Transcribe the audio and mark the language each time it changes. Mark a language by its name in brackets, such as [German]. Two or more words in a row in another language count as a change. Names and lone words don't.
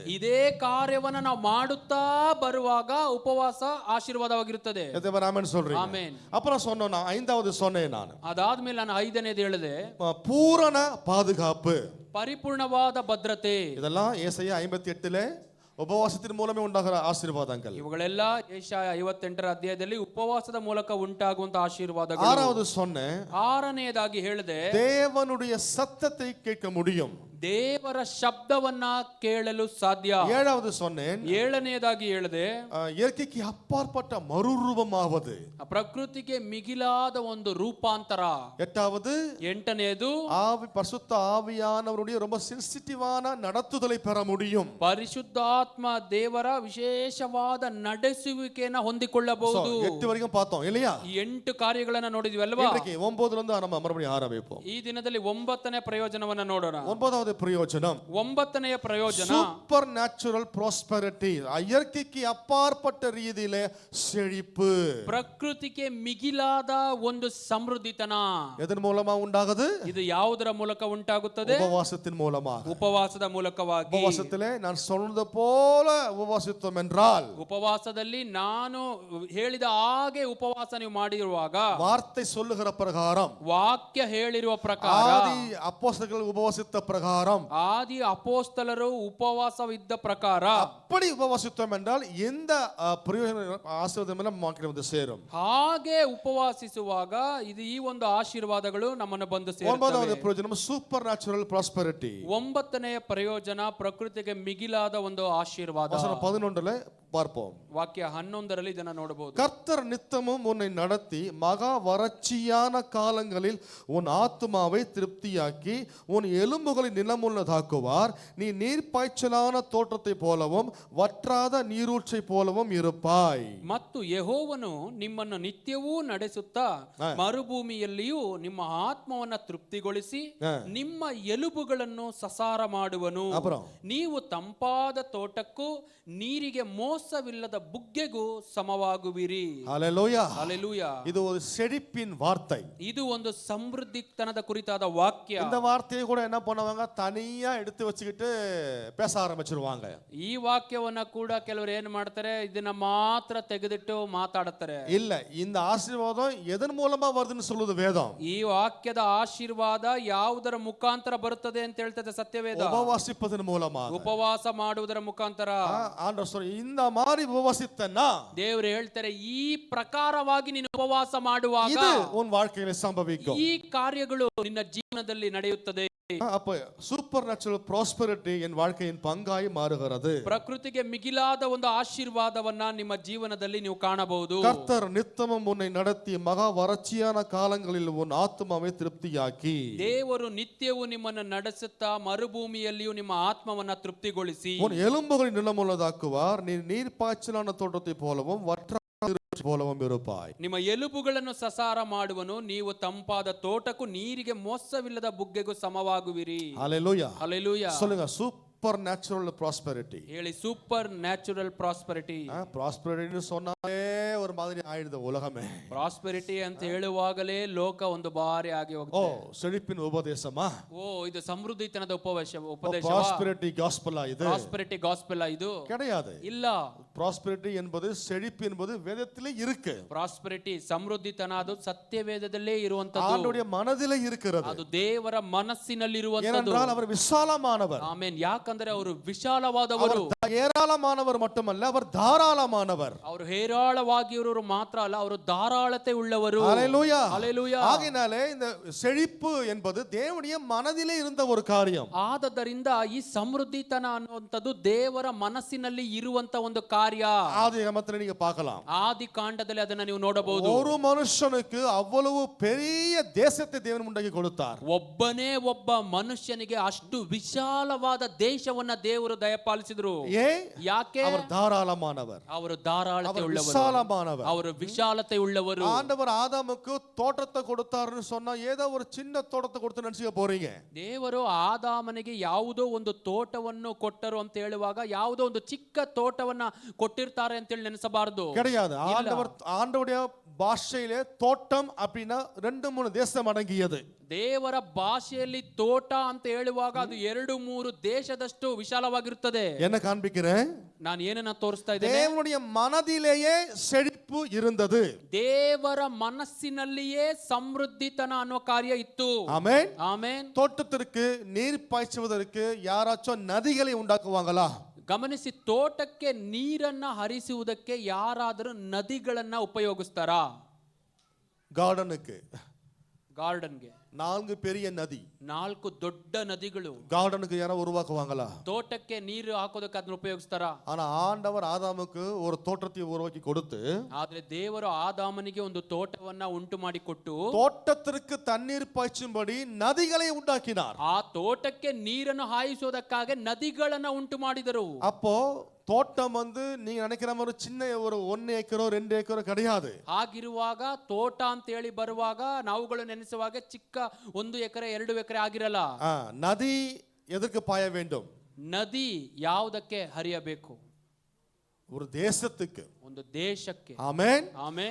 [Kannada] ಇದೇ ಕಾರ್ಯವನ್ನ ನಾವು ಮಾಡುತ್ತಾ ಬರುವಾಗ ಉಪವಾಸ ಆಶೀರ್ವಾದವಾಗಿರುತ್ತದೆ. [Tamil] எத்தனை ஆமென் சொல்றீங்க? [Kannada] ಆಮೆನ್. [Tamil] அப்புறம் சொன்னேன், ஐந்தாவது சொன்னேன் நான். [Kannada] ಅದಾದ್ಮೇಲೆ ನಾನು ಐದನೇದು ಹೇಳಿದೆ, [Tamil] பூரண பாதுகாப்பு, [Kannada] ಪರಿಪೂರ್ಣವಾದ ಭದ್ರತೆ. [Tamil] இதெல்லாம் ஏசாயா 58ல உபவாசத்தின் மூலமே உண்டாகிற ஆசீர்வாதங்கள். [Kannada] ಇವುಗಳೆಲ್ಲ ಯೆಶಾಯ 58ರ ಅಧ್ಯಾಯದಲ್ಲಿ ಉಪವಾಸದ ಮೂಲಕ ಉಂಟಾಗುವಂತ ಆಶೀರ್ವಾದಗಳು. [Tamil] ஆறாவது சொன்னேன், [Kannada] ಆರನೆಯದಾಗಿ ಹೇಳಿದೆ, [Tamil] தேவனுடைய சத்தத்தை கேட்க முடியும். [Kannada] ದೇವರ ಶಬ್ದವನ್ನ ಕೇಳಲು ಸಾಧ್ಯ. [Tamil] ஏழாவது சொன்னேன், [Kannada] ಏಳನೆಯದಾಗಿ ಹೇಳಿದೆ, [Tamil] இயற்கைக்கு அப்பாற்பட்ட மறுரூபமாவது, [Kannada] ಪ್ರಕೃತಿಗೆ ಮಿಗಿಲಾದ ಒಂದು ರೂಪಾಂತರ. [Tamil] எட்டாவது, [Kannada] ಎಂಟನೆಯದು, [Tamil] பரிசுத்த ஆவியானவருடைய ரொம்ப சென்சிட்டிவான நடத்துதலை பெற முடியும். [Kannada] ಪರಿಶುದ್ಧಾತ್ಮ ದೇವರ ವಿಶೇಷವಾದ ನಡೆಸುವಿಕೆಯನ್ನು ಹೊಂದಿಕೊಳ್ಳಬಹುದು. [Tamil] 8 வரைக்கும் பார்த்தோம் இல்லையா? [Kannada] ಈ 8 ಕಾರ್ಯಗಳನ್ನು ನೋಡಿದ್ವಿ ಅಲ್ವಾ? [Tamil] இன்னைக்கு 9ல இருந்து நம்ம மறுபடியும் ஆரம்பிப்போம். [Kannada] ಈ ದಿನದಲ್ಲಿ 9ನೇ ಪ್ರಯೋಜನವನ್ನ ನೋಡೋಣ. [Tamil] 9வது பிரயோஜனம், [Kannada] 9ನೇ ಪ್ರಯೋಜನ [English] super natural prosperity, [Tamil] இயற்கைக்கு அப்பாற்பட்ட ரீதியிலே செழிப்பு. [Kannada] ಪ್ರಕೃತಿಗೆ ಮಿಗಿಲಾದ ಒಂದು ಸಮೃದ್ಧಿತನ. [Tamil] எதன் மூலமா உண்டாகுது? [Kannada] ಇದು ಯಾವುದರ ಮೂಲಕ ಉಂಟಾಗುತ್ತದೆ? [Tamil] உபவாசத்தின் மூலமாக. [Kannada] ಉಪವಾಸದ ಮೂಲಕವಾಗಿ. [Tamil] உபவாசத்திலே நான் சொன்னது போல உபவாசித்தோம் என்றால், [Kannada] ಉಪವಾಸದಲ್ಲಿ ನಾನು ಹೇಳಿದ ಹಾಗೆ ಉಪವಾಸ ನೀವು ಮಾಡಿರುವಾಗ, [Tamil] வார்த்தை சொல்லுகிற பிரகாரம், [Kannada] ವಾಕ್ಯ ಹೇಳಿರುವ ಪ್ರಕಾರ, [Tamil] ஆதி அப்போஸ்தலர்கள் உபவாசித்த பிரகாரம், [Kannada] ಆದಿ ಅಪೋಸ್ತಲರು ಉಪವಾಸವಿದ್ದ ಪ್ರಕಾರ [Tamil] அப்படி உபவாசித்தோம் என்றால் எந்த பிரயோஜன ஆசீர்வாதம் எல்லாம் நமக்கு வந்து சேரும். [Kannada] ಹಾಗೆ ಉಪವಾಸಿಸುವಾಗ ಇದು ಈ ಒಂದು ಆಶೀರ್ವಾದಗಳು ನಮ್ಮನ್ನು ಬಂದು ಸೇರುತ್ತವೆ. [Tamil] 9வது பிரயோஜனம் [English] super natural prosperity. [Kannada] 9ನೇ ಪ್ರಯೋಜನ ಪ್ರಕೃತಿಗೆ ಮಿಗಿಲಾದ ಒಂದು ಆಶೀರ್ವಾದ. [Tamil] வசனம் 11ல பார்ப்போம். [Kannada] ವಾಕ್ಯ 11ರಲ್ಲಿ ಇದನ್ನ ನೋಡಬಹುದು. [Tamil] கர்த்தர் நித்தமும் உன்னை நடத்தி மகா வறட்சியான காலங்களில் உன் ஆத்துமாவை திருப்தியாக்கி உன் எலும்புகளை நிலமுள்ளதாக்குவார். நீ நீர்ப்பாய்ச்சலான தோட்டத்தை போலவும் வற்றாத ನೀರೂற்றை போலவும் இருப்பாய். [Kannada] ಮತ್ತು ಯೆಹೋವನು ನಿಮ್ಮನ್ನು ನಿತ್ಯವೂ ನಡೆಸುತ್ತಾ ಮರುಭೂಮಿಯಲ್ಲಿಯೂ ನಿಮ್ಮ ಆತ್ಮವನ್ನ ತೃಪ್ತಿಗೊಳಿಸಿ ನಿಮ್ಮ ಎಲುಬುಗಳನ್ನು ಸಸಾರ ಮಾಡುವನು. ನೀವು ತಂಪಾದ ತೋಟಕ್ಕೂ ನೀರಿಗೆ ಮೋಸವಿಲ್ಲದ ಬುಗ್ಗೆಗೂ ಸಮವಾಗುವಿರಿ. [Tamil] ஹல்லேலூயா. ஹல்லேலூயா. இது ஒரு செழிப்பின் வார்த்தை. [Kannada] ಇದು ಒಂದು ಸಮೃದ್ಧಿತನದ ಕುರಿತಾದ ವಾಕ್ಯ. [Tamil] இந்த வார்த்தையை கூட என்ன பண்ணுவாங்க, தனியா எடுத்து வச்சுக்கிட்டு பேச ஆரம்பிச்சிருவாங்க. [Kannada] ಈ ವಾಕ್ಯವನ್ನ ಕೂಡ ಕೆಲವರು ಏನು ಮಾಡ್ತಾರೆ, ಇದನ್ನ ಮಾತ್ರ ತೆಗೆದಿಟ್ಟು ಮಾತಾಡುತ್ತಾರೆ. [Tamil] இல்ல, இந்த ஆசீர்வாதம் எதன் மூலமா வருதுன்னு சொல்லுது வேதம். [Kannada] ಈ ವಾಕ್ಯದ ಆಶೀರ್ವಾದ ಯಾವುದರ ಮುಖಾಂತರ ಬರುತ್ತದೆ ಅಂತ ಹೇಳ್ತದೆ ಸತ್ಯವೇದ. [Tamil] உபவாசிப்பதன் மூலமா, [Kannada] ಉಪವಾಸ ಮಾಡುವುದರ ಮುಖಾಂತರ. [Tamil] ஆண்டவர் சொல்ற, இந்த மாதிரி உபவாசித்தனா [Kannada] ದೇವರು ಹೇಳ್ತಾರೆ, ಈ ಪ್ರಕಾರವಾಗಿ ನೀನು ಉಪವಾಸ ಮಾಡುವಾಗ [Tamil] இது உன் வாழ்க்கையில சம்பவிக்கும். [Kannada] ಈ ಕಾರ್ಯಗಳು ನಿನ್ನ ಜೀವನದಲ್ಲಿ ನಡೆಯುತ್ತದೆ. [Tamil] அப்ப [English] super natural prosperity [Tamil] என் வாழ்க்கையின் பங்காய் மாறுகிறது. [Kannada] ಪ್ರಕೃತಿಗೆ ಮಿಗಿಲಾದ ಒಂದು ಆಶೀರ್ವಾದವನ್ನ ನಿಮ್ಮ ಜೀವನದಲ್ಲಿ ನೀವು ಕಾಣಬಹುದು. [Tamil] கர்த்தர் நித்தமும் உன்னை நடத்தி மகா வறட்சியான காலங்களில் உன் ஆத்துமாவை திருப்தியாக்கி. [Kannada] ದೇವರು ನಿತ್ಯವೂ ನಿಮ್ಮನ್ನು ನಡೆಸುತ್ತಾ ಮರುಭೂಮಿಯಲ್ಲಿಯೂ ನಿಮ್ಮ ಆತ್ಮವನ್ನ ತೃಪ್ತಿಗೊಳಿಸಿ [Tamil] உன் எலும்புகளை நிலமுள்ளதாக்குவார். நீ நீர்ப்பாய்ச்சலான தோட்டத்தை போலவும் வற்ற போலவும் இருப்பாய். [Kannada] ನಿಮ್ಮ ಎಲುಬುಗಳನ್ನು ಸಸಾರ ಮಾಡುವನು, ನೀವು ತಂಪಾದ ತೋಟಕ್ಕೂ ನೀರಿಗೆ ಮೋಸವಿಲ್ಲದ ಬುಗ್ಗೆಗೂ ಸಮವಾಗುವಿರಿ. [Tamil] ஹல்லேலூயா. [Kannada] ಹಲ್ಲೆಲೂಯಾ. [English] சொல்லுங்க, super super natural prosperity. ಹೇಳಿ super natural prosperity. [Tamil] ப்ராஸ்பெரிட்டின்னு சொன்னாலே ஒரு மாதிரி ஆயிடுது உலகமே. [Kannada] ಪ್ರಾಸ್ಪೆರಿಟಿ ಅಂತ ಹೇಳುವಾಗಲೇ ಲೋಕ ಒಂದು ಬಾರಿ ಆಗಿ ಹೋಗುತ್ತೆ. [Tamil] செழிப்பின் உபதேசமா? [Kannada] ಇದು ಸಮೃದ್ಧಿತನದ ಉಪದೇಶ. [English] prosperity gospel [Tamil] இது? [English] prosperity gospel ಇದು [Tamil] கிடையாது. [Kannada] ಇಲ್ಲ. [Tamil] ப்ராஸ்பெரிட்டி என்பது செழிப்பு என்பது வேதத்திலே இருக்கு. [Kannada] ಪ್ರಾಸ್ಪೆರಿಟಿ ಸಮೃದ್ಧಿತನ ಅದು ಸತ್ಯವೇದದಲ್ಲೇ ಇರುವಂತದ್ದು. [Tamil] ஆண்டவருடைய மனதிலே இருக்கிறது. [Kannada] ಅದು ದೇವರ ಮನಸ್ಸಿನಲ್ಲಿ ಇರುವಂತದ್ದು. [Tamil] ஏனென்றால் அவர் விசாலமானவர். [Kannada] ಆಮೆನ್. ಯಾಕಂದ್ರೆ ಅವರು ವಿಶಾಲವಾದವರು. [Tamil] ஏராளமானவர் மட்டுமல்ல, அவர் தாராளமானவர். [Kannada] ಅವರು ಹೇರಾಳವಾಗಿರುವರು ಮಾತ್ರ ಅಲ್ಲ, ಅವರು ಧಾರಾಳತೆ ಉಳ್ಳವರು. [Tamil] ஹல்லேலூயா. ஹல்லேலூயா. ஆகையினாலே இந்த செழிப்பு என்பது தேவனுடைய மனதிலே இருந்த ஒரு காரியம். [Kannada] ಆದ್ದರಿಂದ ಈ ಸಮೃದ್ಧಿತನ ಅನ್ನುವಂಥದ್ದು ದೇವರ ಮನಸ್ಸಿನಲ್ಲಿ ಇರುವಂತ ಒಂದು ಕಾರ್ಯ. [Tamil] ஆதியாகமத்தில் நீங்க பார்க்கலாம். [Kannada] ಆದಿ ಕಾಂಡದಲ್ಲಿ ಅದನ್ನ ನೀವು ನೋಡಬಹುದು. [Tamil] ஒரு மனுஷனுக்கு அவ்வளவு பெரிய தேசத்தை தேவன் உண்டாக்கி கொடுத்தார். [Kannada] ಒಬ್ಬನೇ ಒಬ್ಬ ಮನುಷ್ಯನಿಗೆ ಅಷ್ಟು ವಿಶಾಲವಾದ ದೇಶವನ್ನ ದೇವರು ದಯಪಾಲಿಸಿದ್ರು. ಯಾಕೆ? [Tamil] அவர் தாராளமானவர். [Kannada] ಅವರು ಧಾರಾಳತೆ ಉಳ್ಳವರು, [Tamil] விசாலமானவர். [Kannada] ಅವರು ವಿಶಾಲತೆ ಉಳ್ಳವರು. [Tamil] ஆண்டவர் ஆதாமுக்கு தோட்டத்தை கொடுத்தாருன்னு சொன்னா ஏதோ ஒரு சின்ன தோட்டத்தை கொடுத்து நினைச்சுக்க போறீங்க. [Kannada] ದೇವರು ಆದಾಮನಿಗೆ ಯಾವುದೋ ಒಂದು ತೋಟವನ್ನು ಕೊಟ್ಟರು ಅಂತ ಹೇಳುವಾಗ ಯಾವುದೋ ಒಂದು ಚಿಕ್ಕ ತೋಟವನ್ನ ಕೊಟ್ಟಿರ್ತಾರೆ ಅಂತ ಹೇಳಿ ನೆನೆಸಬಾರದು. [Tamil] கிடையாது. ஆண்டவருடைய பாஷையிலே தோட்டம் அப்படின்னா 2-3 தேசம் அடங்கியது. [Kannada] ದೇವರ ಭಾಷೆಯಲ್ಲಿ ತೋಟ ಅಂತ ಹೇಳುವಾಗ ಅದು 2-3 ದೇಶದಷ್ಟು ವಿಶಾಲವಾಗಿರುತ್ತದೆ. [Tamil] என்ன காண்பிக்கிறேன்? [Kannada] ನಾನು ಏನನ್ನ ತೋರಿಸ್ತಾ ಇದ್ದೇನೆ? [Tamil] தேவனுடைய மனதிலேயே செழிப்பு இருந்தது. [Kannada] ದೇವರ ಮನಸ್ಸಿನಲ್ಲಿಯೇ ಸಮೃದ್ಧಿತನ ಅನ್ನೋ ಕಾರ್ಯ ಇತ್ತು. [Tamil] ஆமென். [Kannada] ಆಮೆನ್. [Tamil] தோட்டத்திற்கு நீர் பாய்ச்சுவதற்கு யாராச்சும் நதிகளை உண்டாக்குவாங்களா? [Kannada] ಗಮನಿಸಿ, ತೋಟಕ್ಕೆ ನೀರನ್ನ ಹರಿಸುವುದಕ್ಕೆ ಯಾರಾದರೂ ನದಿಗಳನ್ನ ಉಪಯೋಗಿಸ್ತಾರಾ? ಗಾರ್ಡನ್ಗೆ [Tamil] 4 பெரிய நதி, [Kannada] 4 ದೊಡ್ಡ ನದಿಗಳು. [Tamil] கார்டனுக்கு யாரோ உருவாக்குவாங்களா? [Kannada] ತೋಟಕ್ಕೆ ನೀರು ಹಾಕೋದಕ್ಕೆ ಅದನ್ನ ಉಪಯೋಗಿಸ್ತಾರಾ? [Tamil] ஆனா ஆண்டவர் ஆதாமுக்கு ஒரு தோட்டத்தை உருவாக்கி கொடுத்து, [Kannada] ಆದ್ರೆ ದೇವರು ಆದಾಮನಿಗೆ ಒಂದು ತೋಟವನ್ನ ಉಂಟು ಮಾಡಿಕೊಟ್ಟು [Tamil] தோட்டத்திற்கு தண்ணீர் பாய்ச்சும்படி நதிகளை உண்டாக்கினார். [Kannada] ಆ ತೋಟಕ್ಕೆ ನೀರನ್ನು ಹಾಯಿಸೋದಕ್ಕಾಗಿ ನದಿಗಳನ್ನ ಉಂಟು ಮಾಡಿದರು. [Tamil] அப்போ தோட்டம் நீங்க நினைக்கிற மாதிரி சின்ன ஒரு 1 ஏக்கரோ 2 ஏக்கரோ கிடையாது. [Kannada] ಹಾಗಿರುವಾಗ ತೋಟ ಅಂತ ಹೇಳಿ ಬರುವಾಗ ನಾವುಗಳು ನೆನೆಸುವಾಗ ಚಿಕ್ಕ 1 ಎಕರೆ 2 ಎಕರೆ ಆಗಿರಲ್ಲ. [Tamil] நதி எதற்கு பாய வேண்டும்? [Kannada] ನದಿ ಯಾವುದಕ್ಕೆ ಹರಿಯಬೇಕು? [Tamil] ஒரு தேசத்துக்கு, [Kannada] ಒಂದು ದೇಶಕ್ಕೆ. [Tamil] ஆமென். [Kannada] ಆಮೆನ್.